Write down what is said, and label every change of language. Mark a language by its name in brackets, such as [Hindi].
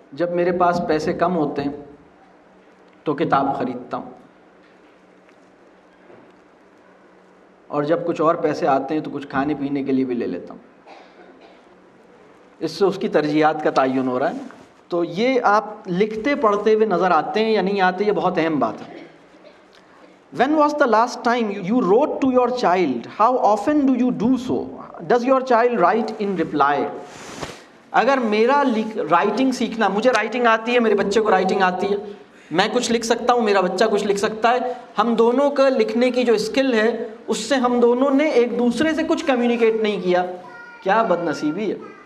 [Urdu] جب میرے پاس پیسے کم ہوتے ہیں تو کتاب خریدتا ہوں, اور جب کچھ اور پیسے آتے ہیں تو کچھ کھانے پینے کے لیے بھی لے لیتا ہوں. اس سے اس کی ترجیحات کا تعین ہو رہا ہے. تو یہ آپ لکھتے پڑھتے ہوئے نظر آتے ہیں یا نہیں آتے, یہ بہت اہم بات ہے. [English] When was the last time you wrote to your child? How often do you do so? Does your child write in reply? [Urdu] اگر میرا رائٹنگ سیکھنا, مجھے رائٹنگ آتی ہے, میرے بچے کو رائٹنگ آتی ہے, میں کچھ لکھ سکتا ہوں, میرا بچہ کچھ لکھ سکتا ہے, ہم دونوں کا لکھنے کی جو اسکل ہے اس سے ہم دونوں نے ایک دوسرے سے کچھ کمیونیکیٹ نہیں کیا, کیا بد نصیبی ہے.